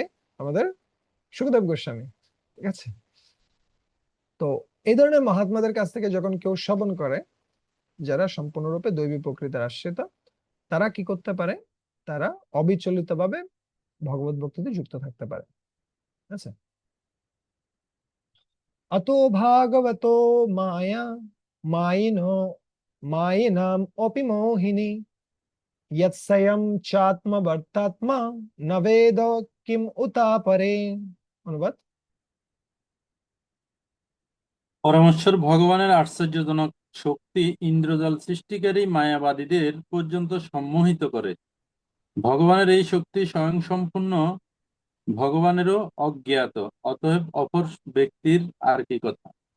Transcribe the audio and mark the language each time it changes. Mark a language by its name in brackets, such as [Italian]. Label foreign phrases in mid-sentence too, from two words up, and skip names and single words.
[Bangla] আমাদের সুখদেব গোস্বামী। ঠিক আছে। তো এই ধরনের মহাত্মাদের কাছ থেকে যখন কেউ শ্রবণ করে, যারা সম্পূর্ণরূপে দৈবী প্রকৃতির আশ্রিত, তারা কি করতে পারে? তারা অবিচলিত ভাবে ভগবত ভক্তিতে যুক্ত থাকতে পারে। আচ্ছা। [Sanskrit] अतो भागवतो माया मायिनो मायिनाम अपि मोहिनी यत्स्वयं चात्मवर्तात्मा न वेद किम उता परे। [Bangla] অনুবাদ। পরমেশ্বর ভগবানের আশ্চর্যজনক শক্তি ইন্দ্রজাল সৃষ্টিকারী মায়াবাদীদের পর্যন্ত সম্মোহিত করে। ভগবানের এই শক্তি স্বয়ংসম্পূর্ণ, ভগবানেরও অজ্ঞাত, অতএব অপর ব্যক্তির আর কি কথা।